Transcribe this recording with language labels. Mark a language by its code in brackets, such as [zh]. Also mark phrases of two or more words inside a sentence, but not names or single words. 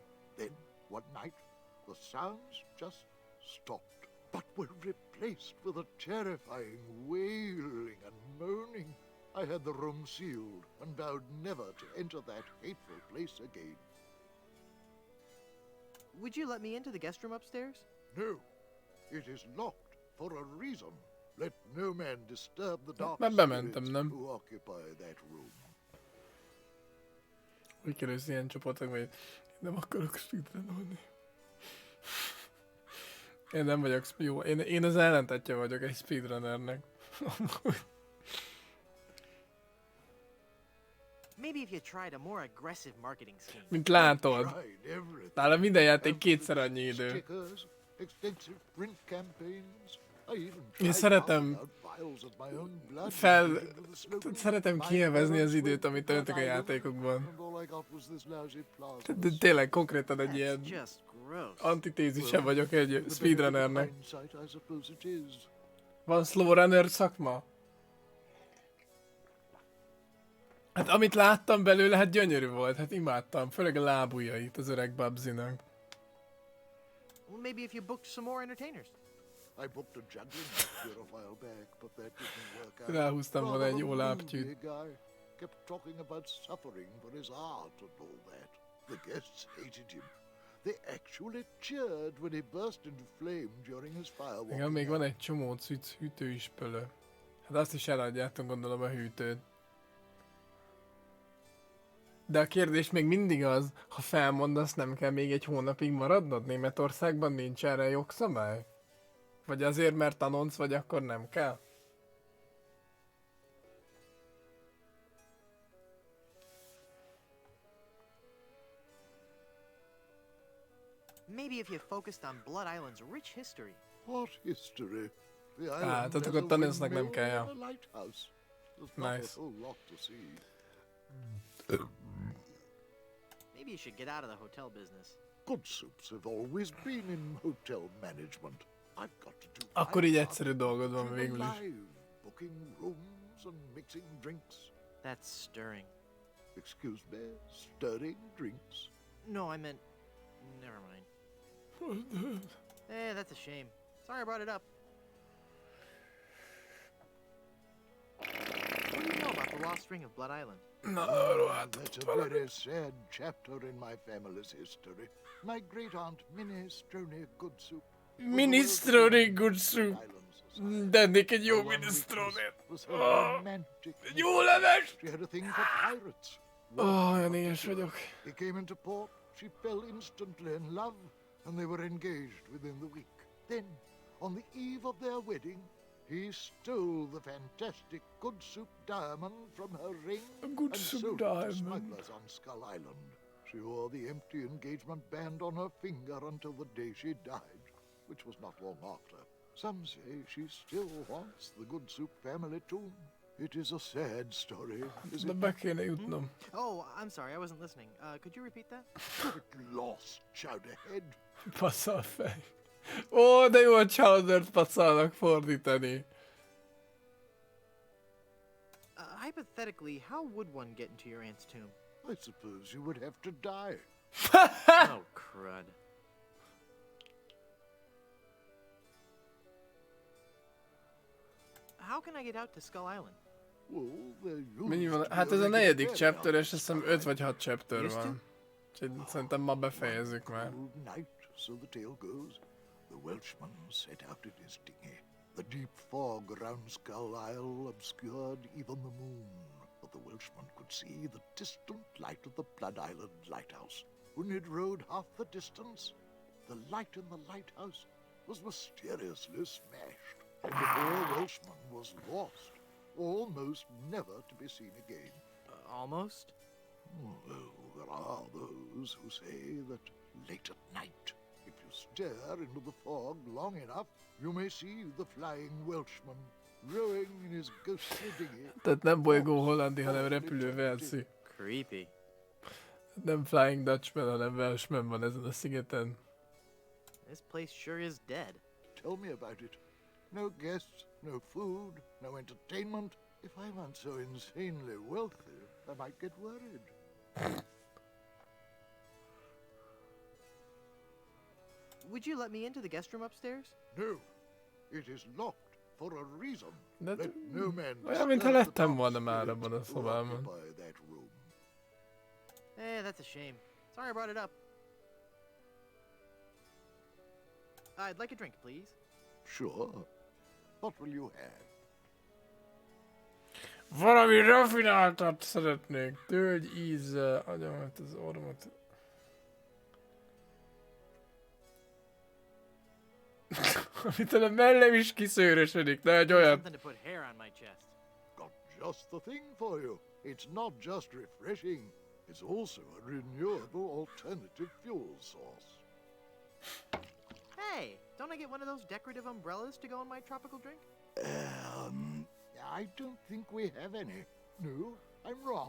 [en] Then, one night, the sounds just stopped, but were replaced with a terrifying wailing and moaning. I had the room sealed and vowed never to enter that hateful place again. Would you let me into the guest room upstairs? No, it is locked for a reason. Let no man disturb the dark [hu] Már bementem, [en] spirits [hu] nem? [en] who occupy that room. [hu] Úgy kerülsz ilyen csoportokba, hogy nem akarok speedrunolni. Én nem vagyok jó. Én az ellentetje vagyok egy speedrunnernek. [en] Maybe if you tried a more aggressive marketing scheme. [hu] Mint látod, [en] Tried everything. [hu] nálam minden játék kétszer annyi idő. [en] Stickers, extensive print campaigns. I even [hu] Én [en] tried [hu] szeretem [en] passing out vials of my own blood [hu] fel... [en] into the slogan, [hu] Szeretem [en] "My [hu] kielvezni az [en] parents [hu] időt, [en] were [hu] amit töltök a [en] Rhode [hu] játékokban. [en] Island, and all I got was this lousy [hu] De [en] plasma." [hu] tényleg konkrétan egy [en] That's [hu] ilyen [en] just gross. [hu] antitézise vagyok egy speedrunnernek. [en] Hindsight, I suppose it is. [hu] Van [en] slow runner [hu] szakma? Hát amit láttam belőle, hát gyönyörű volt, hát imádtam, főleg a lábujjait az öreg Babsinak. [en] Well, maybe if you booked some more entertainers. I booked a juggling match here a while back, but that didn't work out. [hu] Ráhúztam volna egy [en] Rather [hu] jó [en] a [hu] lábtyűt. [en] moody guy. Kept talking about suffering for his art and all that. The guests hated him. They actually cheered when he burst into flame during his firework. [hu] Igen, még van egy csomó cucc, hűtő is pölő. Hát azt is eladjátok, gondolom, a hűtőt. De a kérdés még mindig az, ha felmondasz, nem kell még egy hónapig maradnod? Németországban nincs erre jogszabály? Vagy azért, mert tanonc vagy, akkor nem kell? [en] Maybe if you focused on Blood Island's rich history. What history? The [hu] Ah, [en] island [hu] tehát [en] has [hu] akkor [en] a [hu] tanulsznak nem [en] windmill [hu] kell, ja. [en] and a lighthouse. There's not Nice. a whole lot to see. Maybe you should get out of the hotel business. Good soups have always been in hotel management. I've got to do [hu] Akkor [en] my [hu] így [en] part, [hu] egyszerű dolgod van [en] keeping [hu] végül is. [en] alive, booking rooms and mixing drinks. That's stirring. Excuse me, stirring drinks. No, I meant... Never mind. That's a shame. Sorry I brought it up. What do you know about the lost ring of Blood Island? [hu] Na, arról [en] That's a very sad chapter in my family's history. My great-aunt Minestrone Goodsoup. Minestrone Goodsoup. [hu] Tennék egy jó minestrone. Jó leves! [en] She had a thing for pirates. [hu] Olyan éhes vagyok. [en] He came into port, she fell instantly in love, and they were engaged within the week. Then, on the eve of their wedding, he stole the fantastic Goodsoup diamond from her ring Good and soup sold it to diamond. smugglers on Skull Island. She wore the empty engagement band on her finger until the day she died, which was not long after. Some say she still haunts the Goodsoup family tomb. It is a sad story, is [hu] De [en] it [hu] be [en] not? [hu] kéne jutnom. [en] Oh, I'm sorry, I wasn't listening. Could you repeat that? Get lost, Chowderhead. [hu] Passzal fej. Ó, de jó a Chowdert passzalnak fordítani. [en] Hypothetically, how would one get into your aunt's tomb? I suppose you would have to die. Oh, crud. How can I get out to Skull Island? Well, there used [hu] Mennyi van? [en] to [hu] Hát [en] be [hu] ez a [en] regular [hu] negyedik [en] ferry [hu] chapter, [en] out [hu] és [en] to [hu] azt hiszem [en] Skull [hu] 5 vagy 6 chapter [en] Used to? [hu] van. Úgyhogy szerintem ma befejezzük már. [en] Cold night, so the tale goes. The Welshman set out in his dinghy. The deep fog around Skull Isle obscured even the moon, but the Welshman could see the distant light of the Blood Island lighthouse. When he'd rowed half the distance, the light in the lighthouse was mysteriously smashed, and the poor Welshman was lost, almost never to be seen again. Almost? Well, there are those who say that late at night, if you stare into the fog long enough, you may see the flying Welshman rowing in his ghostly dinghy. [hu] Tehát nem bolygó hollandi, hanem repülő Velszi. [en] Creepy. [hu] Nem Flying Dutchman, hanem Welshman van ezen a szigeten. [en] This place sure is dead. Tell me about it. No guests, no food, no entertainment. If I weren't so insanely wealthy, I might get worried. Would you let me into the guest room upstairs? No, it is locked for a reason. [hu] De [en] Let no man [hu] olyan, mintha [en] disturb the [hu] lettem [en] dark [hu] volna már [en] spirits [hu] abban a [en] who [hu] szobában. [en] occupy that room. That's a shame. Sorry I brought it up. I'd like a drink, please. Sure. What will you have? [hu] Valami rafináltat szeretnék. Tölgy ízzel, agyamat az ormot. Amitől a mellem is kiszőrösödik, de egy olyan. [en] Something to put hair on my chest. Got just the thing for you. It's not just refreshing, it's also a renewable alternative fuel source. Hey, don't I get one of those decorative umbrellas to go in my tropical drink? I don't think we have any. No, I'm wrong.